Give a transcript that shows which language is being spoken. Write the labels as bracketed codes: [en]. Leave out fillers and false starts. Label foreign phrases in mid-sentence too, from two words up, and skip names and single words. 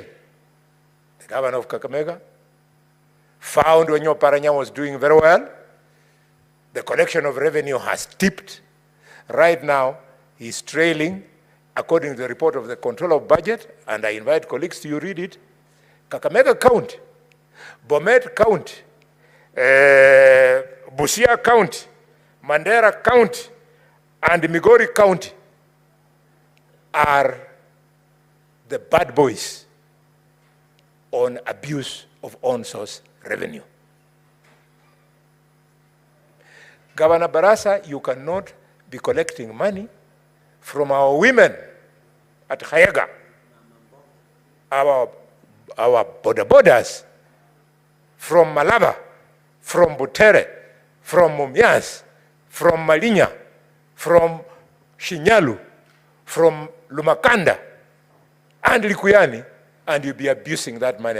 [en] The governor of Kakamega found when Paranya was doing very well. The collection of revenue has tipped. Right now, he's trailing, according to the report of the Controller of Budget, and I invite colleagues to read it. Kakamega County, Bomet County, Busia County, Mandera County, and Migori County are the bad boys on abuse of on-source revenue. Governor Barasa, you cannot be collecting money from our women at Hayaga, our borders, from Malaba, from Butere, from Mumias, from Malinya, from Shinyalu, from Lumakanda, and Likuyani, and you'll be abusing that money.